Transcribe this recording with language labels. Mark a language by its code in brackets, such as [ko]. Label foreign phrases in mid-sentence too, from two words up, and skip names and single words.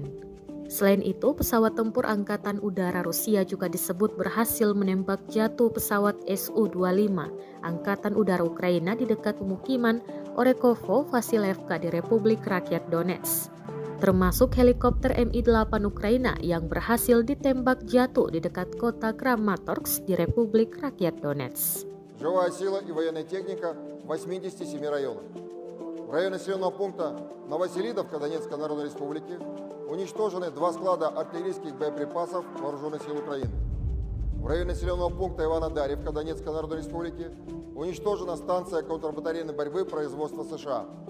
[id] Selain itu, pesawat tempur Angkatan Udara Rusia juga disebut berhasil menembak jatuh pesawat Su-25 Angkatan Udara Ukraina di dekat pemukiman Orekovo Vasilevka di Republik Rakyat Donetsk, termasuk helikopter Mi-8 Ukraina yang berhasil ditembak jatuh di dekat kota Kramatorsk di Republik Rakyat Donetsk. [ru] Живая сила и военная техника в 87 районах. В районе населенного пункта Новоселидовка Донецкой Народной Республики уничтожены 2 склада артиллерийских боеприпасов Вооруженных сил Украины. В районе населенного пункта Иванодарьевка Донецкой Народной Республики уничтожена станция контрбатарейной борьбы производства США.